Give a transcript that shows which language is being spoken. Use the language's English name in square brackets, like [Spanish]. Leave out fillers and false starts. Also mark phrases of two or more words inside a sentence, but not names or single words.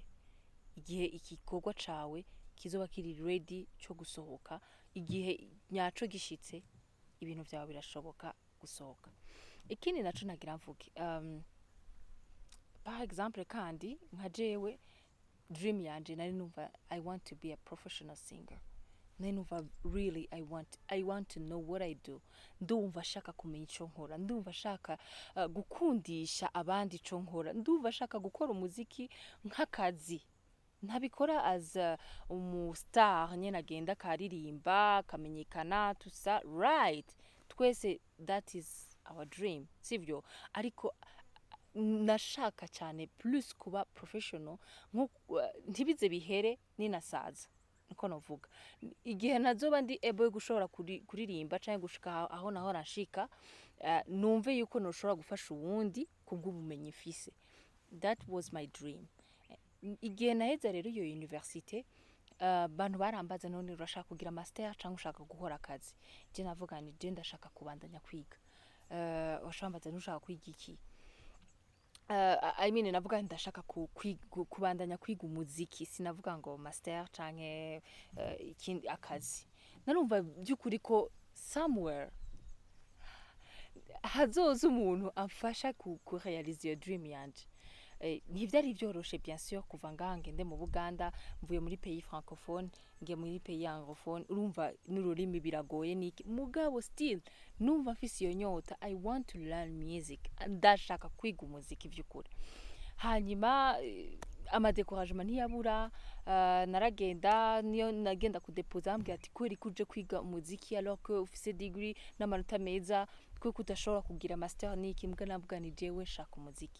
[Rundi] Igihe igikorwa cawe kizoba kiri ready cyo gusohoka, igihe nyaco gishitse, ibintu vyawe birashoboka gusohoka. Ikindi naco nagira mvuge, [French] par exemple [Rundi] kandi nka jewe dream yanje nari numva [English] I want to be a professional singer. [Rundi] Nari numva [English] really I want to know what I do. [Rundi] Ndumva shaka kumenya ico nkora, ndumva shaka gukundisha abandi ico nkora, ndumva shaka gukora umuziki nk'akazi. Ntabikora as umustar nyene agenda karirimba kamenyekana tusa, right? [English] Twese that is our dream, [Rundi] sivyo? Ariko nashaka cyane plus kuba professional, ntibize bihere ninasaza, niko novuga. Igihe nazoba ndi able gushobora kuririmba canke gushika aho naho rashika, numve yuko noshobora gufasha uwundi kubw'ubumenyi mfise. [English] That was my dream. [Rundi] Igihe naheza rero iyo universite, bantu barambaza none urashaka kugira master canke ushaka gukora akazi. Je navuga ni je ndashaka kubandanya kwiga. Washambaza nushaka kwiga iki? [English] I mean [Rundi] navuga ndashaka kubandanya kwiga umuziki, sinavuga ngo master canke ikindi akazi. Narumva byukuri ko somewhere hazoza umuntu amfasha ku [English] realize your dream [Rundi] yanje. Ntivyari byoroshe [French] bien sûr [Rundi] kuva ngaha ngende mu Buganda, mvuye muri [French] pays francophone [Rundi] ngiye muri [French] pays anglophone, [Rundi] urumva n'ururimi biragoye niki, mugabo still numva mfise iyo nyota, [English] I want to learn music, [Rundi] ndashaka kwiga umuziki vy'ukuri. Hanyuma amadecouragement ntiyabura, naragenda niyo nagenda kudepoza ambwira ati kweri kuje kwiga umuziki [French] alors que [Rundi] ufise degree n'amanota meza, kwe kudashobora kugira master niki, mbwa navuga ni jewe nshaka umuziki.